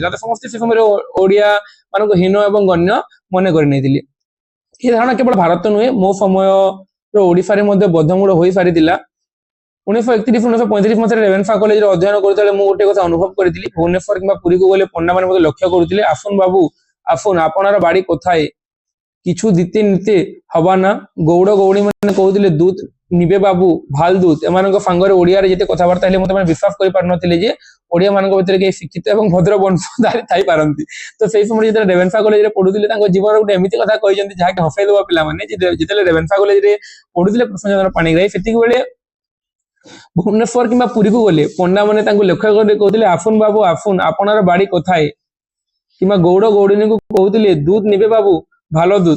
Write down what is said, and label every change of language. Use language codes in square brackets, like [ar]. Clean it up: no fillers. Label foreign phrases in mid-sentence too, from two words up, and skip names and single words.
[or] ତ ସମସ୍ତେ ସେ ସମୟରେ ଓଡିଆ ମାନଙ୍କୁ ହୀନ ଏବଂ ଗଣ୍ୟ ମନେ କରି ନେଇଥିଲେ। ଏ ଧାରଣା କେବଳ ଭାରତ ନୁହେଁ, ମୋ ସମୟର ଓଡିଶାରେ ମଧ୍ୟ ବଦ୍ଧମୂଳ ହୋଇସାରିଥିଲା। 1931-1935 ମସିହାରେ ରେଭେନ୍ସା କଲେଜରେ ଅଧ୍ୟୟନ କରୁଥିଲେ ମୁଁ ଗୋଟେ କଥା ଅନୁଭବ କରିଥିଲି। ଭୁବନେଶ୍ୱର କିମ୍ବା ପୁରୀକୁ ଗଲେ ପଣ୍ଡା ମାନେ ମୋତେ ଲକ୍ଷ୍ୟ କରୁଥିଲେ, [bn] আসুন বাবু আসুন, আপনার বাড়ি কোথায়, কিছু দিতে নিতে হবা না। [or] ଗୌଡ଼ ଗୌଡୀ ମାନେ କହୁଥିଲେ [bn] দুধ নিবে বাবু ভাল দুধ। [or] ଏମାନଙ୍କ ସାଙ୍ଗରେ ଓଡିଆରେ ଯେତେ କଥାବାର୍ତ୍ତା ହେଲେ ମୋତେ ବିଶ୍ୱାସ କରିପାରୁନଥିଲେ ଯେ ଓଡିଆ ମାନଙ୍କ ଭିତରେ କେହି ଶିକ୍ଷିତ ଏବଂ ଭଦ୍ର ବଂଶଧାରୀ ଥାଇପାରନ୍ତି। ତ ସେଇ ସମୟରେ ଯେତେବେଳେ ରେଭେନ୍ସା କଲେଜରେ ପଢୁଥିଲେ, ତାଙ୍କ ଜୀବନରେ ଗୋଟେ ଏମିତି କଥା କହିଛନ୍ତି ଯାହାକି ହସେଇ ଦେବା ପିଲାମାନେ। ଯେତେବେଳେ ରେଭେନ୍ସା କଲେଜରେ ପଢୁଥିଲେ କୃଷ୍ଣଚନ୍ଦ୍ର ପାଣିଗ୍ରାହୀ, ସେତିକି ବେଳେ ଭୁବନେଶ୍ୱର କିମ୍ବା ପୁରୀକୁ ଗଲେ ପଣ୍ଡା ମାନେ ତାଙ୍କୁ ଲକ୍ଷ୍ୟ କରି କହୁଥିଲେ, [bn] আসুন বাবু আসুন, আপনার বাড়ি কোথায়, [or] କିମ୍ବା ଗୌଡ଼ ଗୌଡିନୀକୁ କହୁଥିଲେ [bn] দুধ নিবে বাবু ভল দুধ।